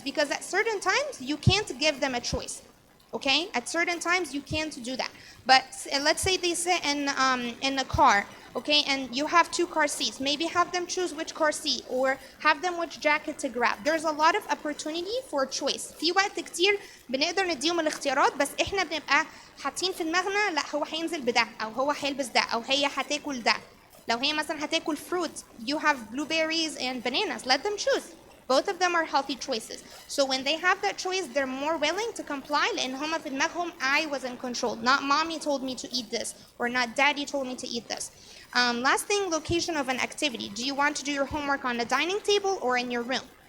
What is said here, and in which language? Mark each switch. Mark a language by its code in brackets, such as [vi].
[en] Because at certain times, you can't give them a choice. Okay? At certain times, you can't do that. But let's say they sit in a car, okay, and you have 2 car seats. Maybe have them choose which car seat or have them which jacket to grab. There's a lot of opportunity for choice. [ar] في وقت كتير بنقدر نديهم الاختيارات بس احنا بنبقى حاطين في دماغنا لا هو هينزل بده او هو هيلبس ده او هي هتاكل ده. لو هي مثلا هتاكل [en] fruit, you have blueberries and bananas. Let them choose. Both of them are healthy choices. So when they have that choice, they're more willing to comply. [ar] لأن هما في دماغهم [en] I was in control. Not mommy told me to eat this or not daddy told me to eat this. Last thing, location of an activity. Do you want to do your homework on the dining table or in your room?